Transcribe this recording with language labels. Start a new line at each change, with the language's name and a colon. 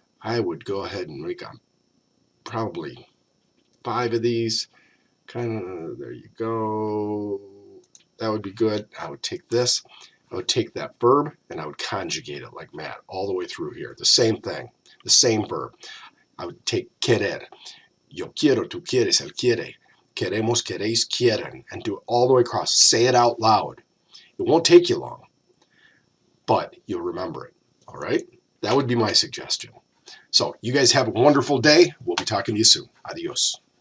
English: I would go ahead and make probably 5 of these. There you go. That would be good. I would take this. I would take that verb and I would conjugate it like Matt all the way through here. The same thing, the same verb. I would take querer.
Spanish: Yo quiero, tú quieres, él quiere. Queremos, queréis, quieren.
English: And do it all the way across. Say it out loud. It won't take you long, but you'll remember it. All right? That would be my suggestion. So you guys have a wonderful day. We'll be talking to you soon. Adios.